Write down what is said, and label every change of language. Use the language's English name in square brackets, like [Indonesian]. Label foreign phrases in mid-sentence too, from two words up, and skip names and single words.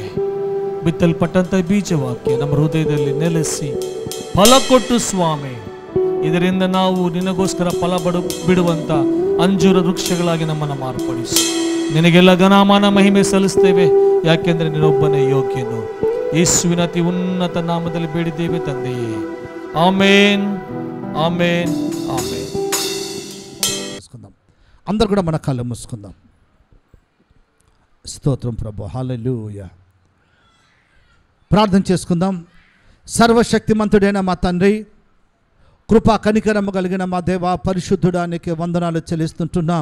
[Kannada] ಬಿತ್ತಲ್ಪಟ್ಟಂಥ ಬೀಜವಾಕ್ಯ ನಮ್ಮ ಹೃದಯದಲ್ಲಿ ನೆಲೆಸಿ ಫಲ ಕೊಟ್ಟು ಸ್ವಾಮಿ, ಇದರಿಂದ ನಾವು ನಿನಗೋಸ್ಕರ ಫಲ ಬಿಡುವಂಥ ಅಂಜೂರ ವೃಕ್ಷಗಳಾಗಿ ನಮ್ಮನ್ನು ಮಾರ್ಪಡಿಸು. ನಿನಗೆಲ್ಲ ಘನಮಾನ ಮಹಿಮೆ ಸಲ್ಲಿಸ್ತೇವೆ, ಯಾಕೆಂದರೆ ನೀನೊಬ್ಬನೇ ಯೋಗ್ಯನು. ಯೇಸುವಿನ ಅತಿ ಉನ್ನತ ನಾಮದಲ್ಲಿ ಬೇಡಿದ್ದೇವೆ ತಂದೆಯೇ. ಆಮೇನ್, ಆಮೇನ್, [Telugu] ఆమేన్. అందరు కూడా మన కళ్ళు మూసుకుందాం. స్తోత్రం ప్రభు. హల్లెలూయా. ప్రార్థన చేసుకుందాం. సర్వశక్తిమంతుడైన మా తండ్రి, కృపా కనికరము కలిగిన మా దేవ, పరిశుద్ధుడానికి వందనాలు చెల్లిస్తుంటున్నాం.